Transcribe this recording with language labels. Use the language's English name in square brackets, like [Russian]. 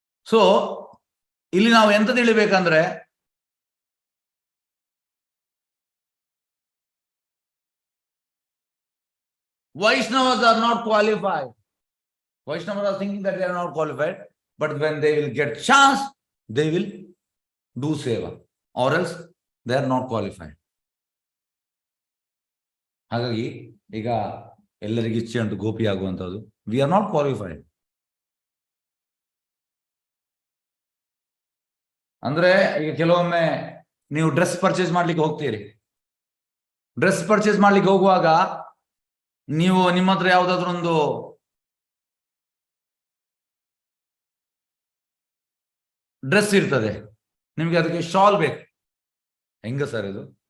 [Kannada] So ಇಲ್ಲಿ ನಾವು ಎಂತ ತಿಳಿಬೇಕಂದ್ರೆ [English] Vaishnavas are not qualified. Vaishnavas are thinking that they are not qualified, but when they will get chance, they will do seva, or else they are not qualified. [Kannada] ಹಾಗಾಗಿ ಈಗ ಎಲ್ಲರಿಗೂ ಇಚ್ಛೆ ಉಂಟು ಗೋಪಿ ಆಗುವಂಥದ್ದು. [English] We are not qualified. [Kannada] ಅಂದ್ರೆ ಈಗ ಕೆಲವೊಮ್ಮೆ ನೀವು ಡ್ರೆಸ್ ಪರ್ಚೇಸ್ ಮಾಡ್ಲಿಕ್ಕೆ ಹೋಗ್ತೀರಿ. ಡ್ರೆಸ್ ಪರ್ಚೇಸ್ ಮಾಡ್ಲಿಕ್ಕೆ ಹೋಗುವಾಗ ನೀವು ನಿಮ್ಮ ಹತ್ರ ಯಾವ್ದಾದ್ರು ಒಂದು ಡ್ರೆಸ್ ಇರ್ತದೆ, ನಿಮ್ಗೆ ಅದಕ್ಕೆ ಶಾಲ್ ಬೇಕು. ಹೆಂಗ ಸರ್ ಇದು?